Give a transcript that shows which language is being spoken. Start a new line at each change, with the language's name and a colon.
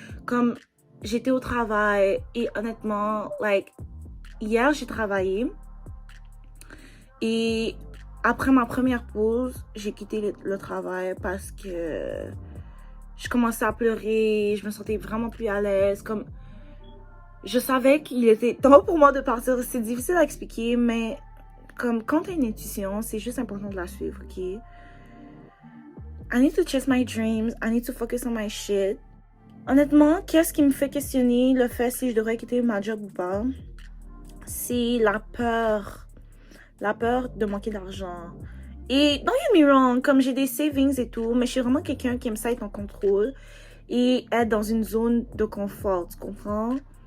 French: Comme j'étais au travail et honnêtement, like, hier j'ai travaillé et après ma première pause, j'ai quitté le travail parce que je commençais à pleurer, je me sentais vraiment plus à l'aise, comme je savais qu'il était temps pour moi de partir. C'est difficile à expliquer, mais comme quand t'as une intuition, c'est juste important de la suivre, ok?
English: I need to chase my dreams, I need to focus on my shit.
French: Honnêtement, qu'est-ce qui me fait questionner le fait si je devrais quitter ma job ou pas? C'est la peur de manquer d'argent. Et
English: don't get me wrong,
French: comme j'ai des savings et tout, mais je suis vraiment quelqu'un qui aime ça être en contrôle et être dans une zone de confort, tu comprends?